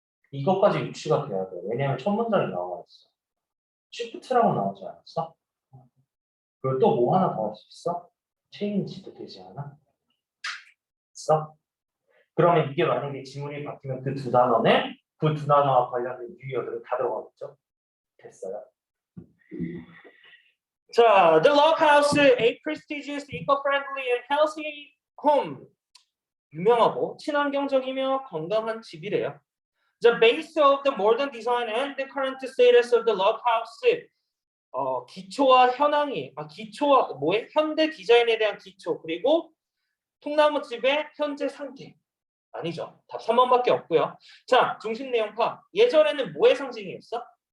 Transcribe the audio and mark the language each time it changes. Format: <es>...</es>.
<ko>이것까지 유추가 돼야 돼. 왜냐면 첫 문장이 나와 있어. 시프트라고 나오지 않았어? 그리고 또 뭐 하나 더 할 수 있어? 체인지도 되지 않아? 있어? 그러면 이게 만약에 지문이 바뀌면 그 두 단어는 그 두 단어와 관련된 유의어들은 다 들어가겠죠? 됐어요.</ko> <en>자, the log house, a prestigious, eco-friendly, and healthy home.</en> <ko>유명하고 친환경적이며 건강한 집이래요.</ko> <en>The base of the modern design and the current status of the log house.</en> <ko>기초와 현황이, 기초와 뭐에? 현대 디자인에 대한 기초, 그리고 통나무집의 현재 상태. 아니죠. 답 3번밖에 없고요. 자, 중심 내용 파. 예전에는 뭐의 상징이었어?</ko>